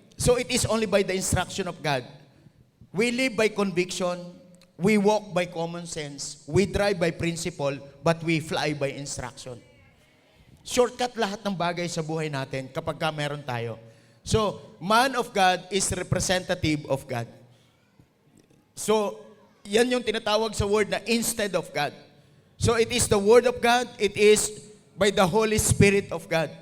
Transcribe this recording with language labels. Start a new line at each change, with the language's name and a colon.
English: So it is only by the instruction of God. We live by conviction, we walk by common sense, we drive by principle, but we fly by instruction.
Filipino: Shortcut lahat ng bagay sa buhay natin kapag meron tayo.
English: So, man of God is representative of God.
Filipino: So, yan yung tinatawag sa word na instead of God.
English: So, it is the word of God, it is by the Holy Spirit of God.